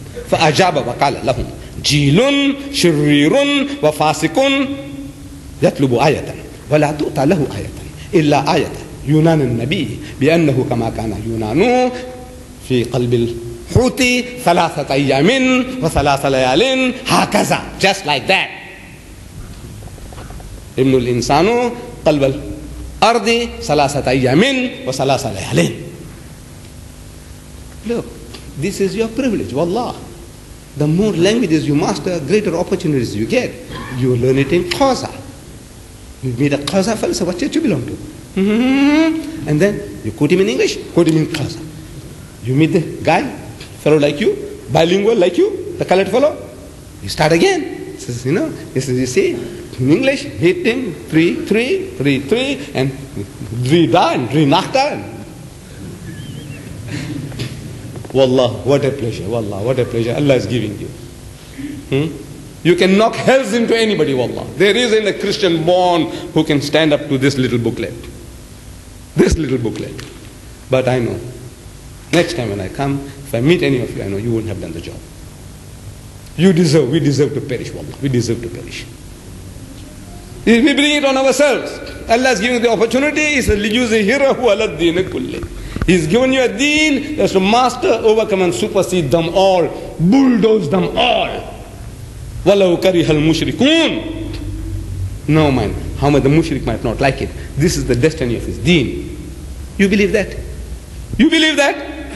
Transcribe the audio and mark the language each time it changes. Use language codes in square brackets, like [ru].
[ar] فأجاب وقال لهم جيل شرير وفاسق يطلب آية ولا تؤتى له آية إلا آية يونان النبي بأنه كما كان يونان في قلب الحوت 3 أيام و3 ليال هكذا, [en] just like that. [ar] ابن الإنسان قلب الأرض 3 أيام و3 ليال. [en] Look, this is your privilege, wallah. The more languages you master, greater opportunities you get. You learn it in Xhosa. You meet a Xhosa fellow, so what church you belong to? And then you quote him in English, quote him in Xhosa. You meet the guy, fellow like you, bilingual like you, the colored fellow. You start again. He says, you see, in English, hitting 3, 3, 3, 3, and 3 da and 3 nakhta. Wallah, what a pleasure. Wallah, what a pleasure Allah is giving you. You can knock hells into anybody, wallah. There isn't a Christian born who can stand up to this little booklet. This little booklet. But I know, next time when I come, if I meet any of you, I know you won't have done the job. We deserve to perish, wallah. We deserve to perish. If we bring it on ourselves, Allah is giving the opportunity. He says, [ar] لِيُزْهِرَهُ عَلَى الدِّينِ كُلِّهِ. [en] He's given you a deen that's to master, overcome and supersede them all, bulldoze them all. [ar] وَلَوْ كَرِهَ الْمُشْرِكُونَ. [en] No man, how much the mushrik might not like it. This is the destiny of his deen. You believe that? You believe that?